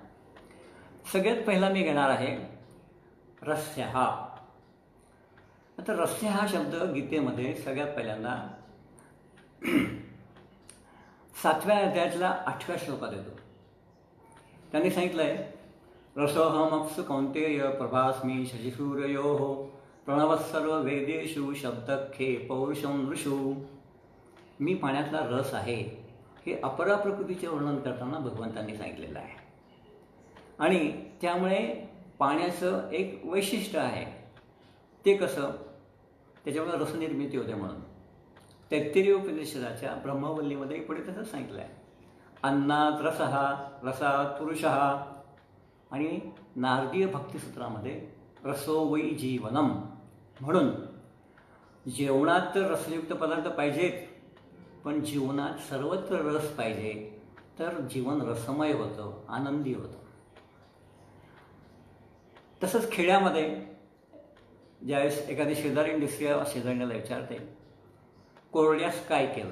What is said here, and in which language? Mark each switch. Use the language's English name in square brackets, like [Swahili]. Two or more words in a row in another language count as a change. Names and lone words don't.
[Marathi] सगळ्यात पहिला मी घेणार आहे रस्य हा. आता रस्य हा शब्द गीतेमध्ये सगळ्यात पहिल्यांदा 7व्या अध्यायातल्या 8व्या श्लोकात येतो. त्यांनी सांगितलं आहे, [Sanskrit] रसोहमप्सु कौन्तेय प्रभास्मी शशिसूर्ययोः प्रणवः सर्व वेदेषु शब्दखे पौरुषं नृषु. [Marathi] मी पाण्यातला रस आहे हे अपरा प्रकृतीचे वर्णन करताना भगवंतांनी सांगितलेलं आहे. आणि त्यामुळे पाण्याचं एक वैशिष्ट्य आहे. ते कसं? त्याच्यामुळे रसनिर्मिती होते म्हणून. तैत्तिरीय उपनिषदाच्या ब्रह्मवल्लीमध्ये पुढे तसं सांगितलं आहे, [Sanskrit] अन्नात रसः रसात पुरुषः. [Marathi] आणि नारदीय भक्तिसूत्रामध्ये [Sanskrit] रसो वै जीवनम. [Marathi] म्हणून जेवणात तर रसयुक्त पदार्थ पाहिजेत, पण जीवनात सर्वत्र रस पाहिजे, तर जीवन रसमय होतं, आनंदी होतं. तसंच खेड्यामध्ये ज्यावेळेस एखादी शेजारी शेजाऱ्याला विचारते, कोरड्यास काय केलं?